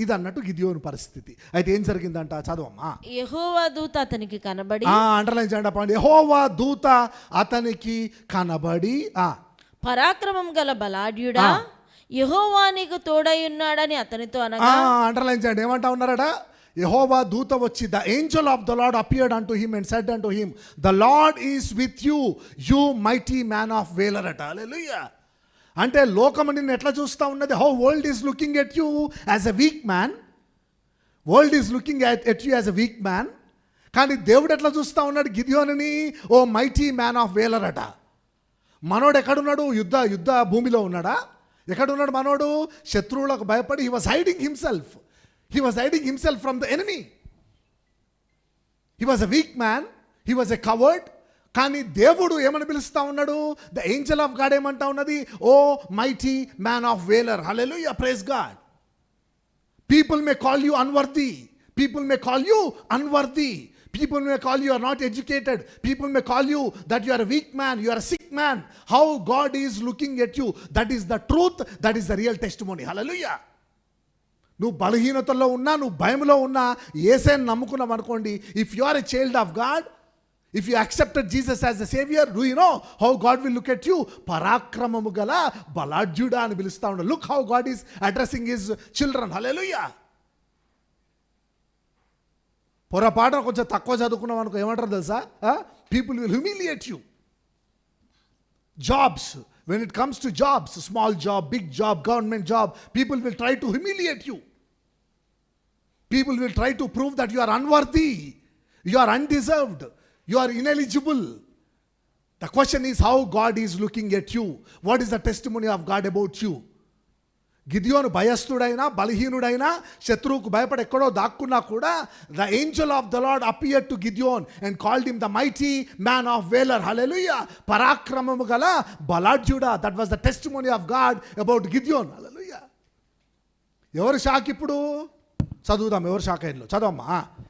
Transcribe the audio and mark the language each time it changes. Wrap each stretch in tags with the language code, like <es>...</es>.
<te>ఇది అన్నట్టు గిద్యోను పరిస్థితి. అయితే ఏం జరిగిందంట చదవమ్మా. యెహోవా దూత అతనికి కనబడి, అండర్లైన్ చేయండి. యెహోవా దూత అతనికి కనబడి, పరాక్రమం గల బలాఢ్యుడా, యెహోవా నీకు తోడై ఉన్నాడని అతనితో అనగా. అండర్లైన్ చేయండి. ఏమంటా ఉన్నారట? యెహోవా దూత వచ్చి,</te> <en>The angel of the Lord appeared unto him and said unto him, the Lord is with you, you mighty man of valor అట.</en> <te>హల్లెలూయా. అంటే లోకము నిన్ను ఎట్లా చూస్తూ ఉన్నది?</te> <en>How world is looking at you as a weak man. World is looking at you as a weak man.</en> <te>కానీ దేవుడు ఎట్లా చూస్తూ ఉన్నాడు గిద్యోనుని?</te> <en>O mighty man of valor అట.</en> <te>మనోడు ఎక్కడున్నాడు? యుద్ధ భూమిలో ఉన్నాడా? ఎక్కడున్నాడు మనోడు? శత్రువులకు భయపడి</te> <en>He was hiding himself from the enemy. He was a week man, he was a covered.</en> <te>కానీ దేవుడు ఏమని పిలుస్తూ ఉన్నాడు?</te> <en>the angel of God</en> <te>ఏమంటా ఉన్నది?</te> <en>O mighty man of valor. Hallelujah, praise God. People may call you unworthy. People may call you unworthy. People may call you are not educated. People may call you that you are a weak man, you are a sick man. How God is looking at you, that is the truth, that is the real testimony. Hallelujah.</en> <te>నువ్వు బలహీనతల్లో ఉన్నా, నువ్వు భయంలో ఉన్నా, యేసుని నమ్ముకున్నావు అనుకోండి,</te> <en>If you are a child of God, if you accepted Jesus as the savior, do you know how God will look at you?</en> <te>పరాక్రమము గల బలాఢ్యుడా అని పిలుస్తా ఉన్నాడు.</te> <en>Look how God is addressing his children. Hallelujah.</en> <te>పొరపాటున కొంచెం తక్కువ చదువుకున్నాం అనుకో ఏమంటారు తెలుసా?</te> <en>People will humiliate you. Jobs, when it comes to jobs, small job, big job, government job, people will try to humiliate you. People will try to prove that you are unworthy, you are undeserved, you are ineligible. The question is how God is looking at you. What is the testimony of God about you?</en> <te>గిద్యోను భయస్థుడైనా, బలహీనుడైనా, శత్రువుకు భయపడి ఎక్కడో దాక్కున్నా కూడా,</te> <en>The angel of the Lord appeared to Gideon and called him the mighty man of valor. Hallelujah.</en> <te>పరాక్రమము గల బలాఢ్యుడా.</te> <en>That was the testimony of God about Gideon.</en> <te>హల్లెలూయా. ఎవరు shock ఇప్పుడు? చదువుదాం. ఎవరు shock అయ్యారు? చదవమ్మా.</te>